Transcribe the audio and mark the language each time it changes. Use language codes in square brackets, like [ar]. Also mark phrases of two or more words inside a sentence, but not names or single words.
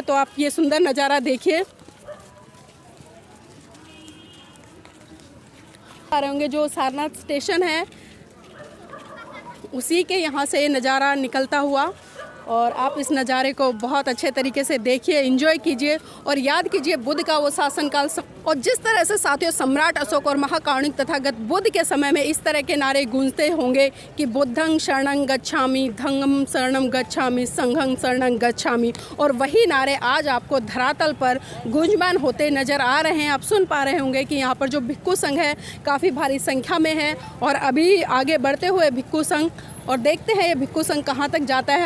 [hi] तो आप ये सुंदर नज़ारा देखिए। आ रहे होंगे जो सारनाथ स्टेशन है उसी के यहाँ से नज़ारा निकलता हुआ, और आप इस नज़ारे को बहुत अच्छे तरीके से देखिए, एंजॉय कीजिए और याद कीजिए बुद्ध का वो शासनकाल। और जिस तरह से साथियों सम्राट अशोक और महाकारुणिक तथागत बुद्ध के समय में इस तरह के नारे गूंजते होंगे कि [pi] बुद्धं शरणं गच्छामि, धम्मं शरणं गच्छामि, संघं शरणं गच्छामि, [hi] और वही नारे आज आपको धरातल पर गूंजमान होते नज़र आ रहे हैं। आप सुन पा रहे होंगे कि यहाँ पर जो भिक्खु संघ है काफ़ी भारी संख्या में है और अभी आगे बढ़ते हुए भिक्खु संघ, और देखते हैं ये भिक्खु संघ कहाँ तक जाता है।